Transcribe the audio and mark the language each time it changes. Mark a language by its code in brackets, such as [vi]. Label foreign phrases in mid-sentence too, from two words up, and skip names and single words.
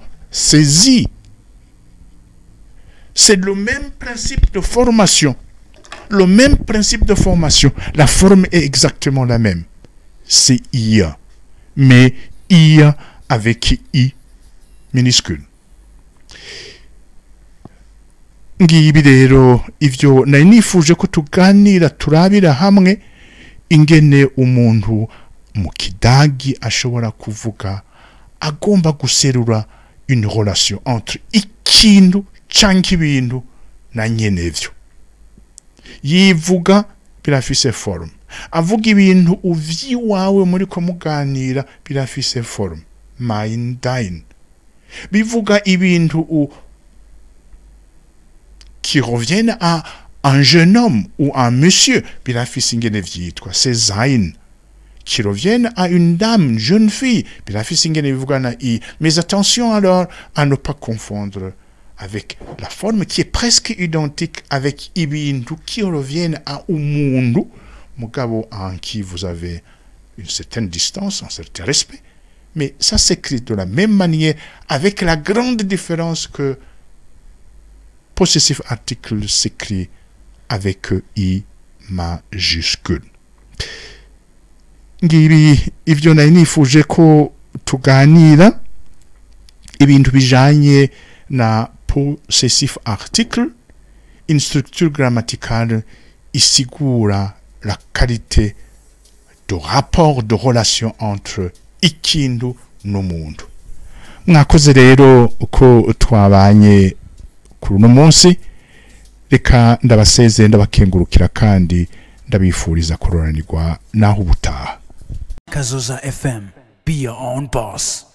[fr] C'est zi. C'est le même principe de formation. le même principe de formation. La forme est exactement la même. C'est IA. Mais IA avec I minuscule. [rn] Ngibi rero ivyo nari nifuje ko tuganira turabira hamwe ingene umuntu mu kidagi ashobora kuvuga agomba guserura [fr] une relation entre [rn] ikintu canke ibintu na nyenevyo. Yivuga birafise forme, avuga ibintu uvyiwawe muri ko muganira birafise forme, [de] mein dein. [rn] Bivuga ibintu [fr] qui reviennent à un jeune homme ou un monsieur, [rn] birafise ingene vyitwa, [fr] c'est [de] sein. [fr] Qui reviennent à une dame, une jeune fille, [rn] birafise ingene bivuga na i. [fr] Mais attention alors à ne pas confondre avec la forme qui est presque identique avec ibintu qui reviennent à [rn] umundu, mugabo [fr] en qui vous avez une certaine distance, un certain respect. Mais ça s'écrit de la même manière, avec la grande différence que possessif article s'écrit avec I majuscule. [rn] Ngibi ivyo nari nifuje ko tuganira ibintu bijanye na [fr] possessif article, une structure grammaticale [rn] isigura [fr] la qualité de rapport de relation entre [rn] ikintu n'umuntu. Mwakoze rero uko twabanye kuri uno munsi, reka ndabaseze ndabakengurukira kandi ndabifuriza kuroranirwa naho ubutaha. Kazoza FM, [en] be your own boss.